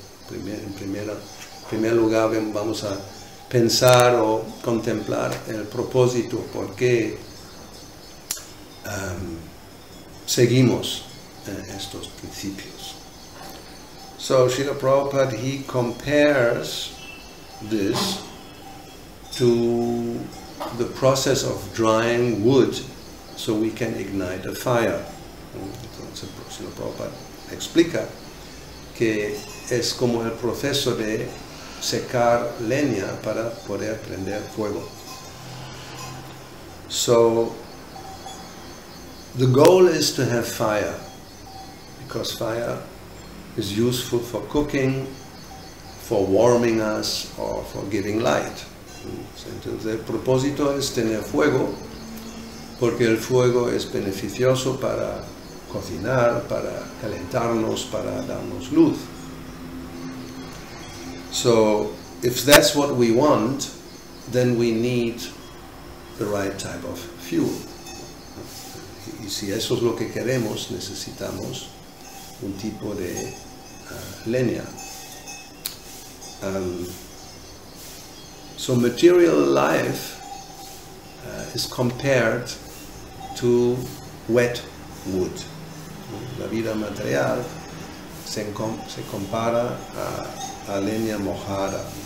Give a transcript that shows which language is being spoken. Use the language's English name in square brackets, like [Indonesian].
[Spanish] En primer lugar vamos a pensar o contemplar el propósito, por qué seguimos estos principios. [English] So Srila Prabhupada, he compares this to the process of drying wood so we can ignite a fire. [Spanish] Entonces Srila Prabhupada explica que es como el proceso de secar leña para poder prender fuego. [English] So the goal is to have fire, because fire is useful for cooking, for warming us, or for giving light. [Spanish] Entonces el propósito es tener fuego, porque el fuego es beneficioso para cocinar, para calentarnos, para darnos luz. [English] So, if that's what we want, then we need the right type of fuel. [Spanish] Y si eso es lo que queremos, necesitamos un tipo de leña. [English] So material life is compared to wet wood. [Spanish] La vida material se compara a leña mojada.